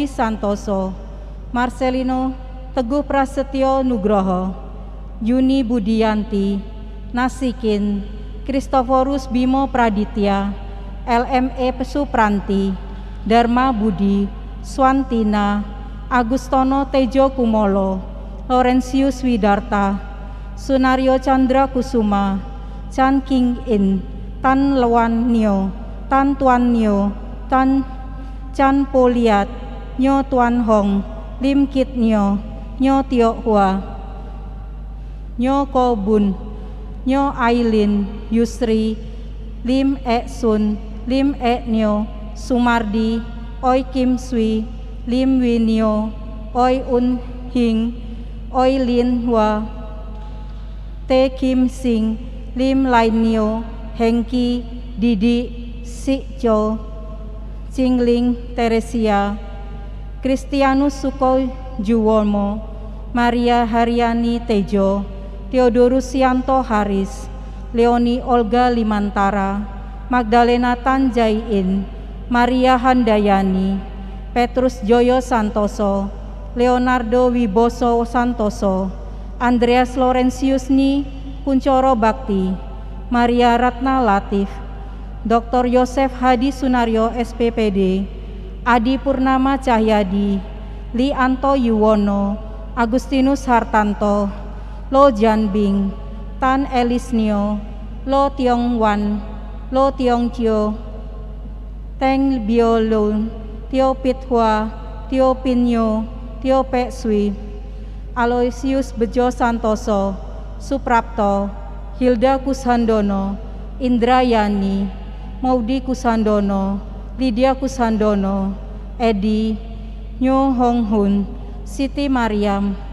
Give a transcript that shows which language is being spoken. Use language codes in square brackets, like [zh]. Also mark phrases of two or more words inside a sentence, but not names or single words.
[id] Santoso, Marcelino Teguh Prasetyo Nugroho, Yuni Budianti, Nasikin, Kristoforus Bimo Praditya, LME Supranti, Dharma Budi, Swantina, Agustono Tejo Kumolo, Laurentius Widarta, Sunario Chandra Kusuma, Chan King In, Tan Lewan Nio, Tan Tuan Nio, Tan Chan Poliat, Nyo Tuan Hong, Lim Kit Nio, Nyo Tiok Hua, Nyo Ko Bun, Nyo Ailin, Yusri, Lim E Sun, Lim E Nio, Sumardi, Oi Kim Sui, Lim Wi Nio, Oi Un Hing, Oi Lin Hua, Te Kim Sing, Lim Lai Nio, Hengki, Didi, Sik Jo, Cingling Teresia, Kristianus Suko Juwomo, Maria Haryani Tejo, Theodorus Yanto Haris, Leoni Olga Limantara, Magdalena Tanjaiin, Maria Handayani, Petrus Joyo Santoso, Leonardo Wiboso Santoso, Andreas Laurentius Ni Kuncoro Bakti, Maria Ratna Latif, Dr. Yosef Hadi Sunario SPPD, Adi Purnama Cahyadi, Li Anto Yuwono, Agustinus Hartanto, Lo Janbing, Tan Elisnio, Lo Tiong Wan, Lo Tiong Chio, Teng Biolun, Tio Pit Hua, Tio Pinyo, Tio Pek Sui, Aloysius Bejo Santoso, Suprapto, Hilda Kushandono, Indrayani, Maudi Kushandono, Lydia Kushandono, Edi, Nyo Hong Hun, Siti Mariam,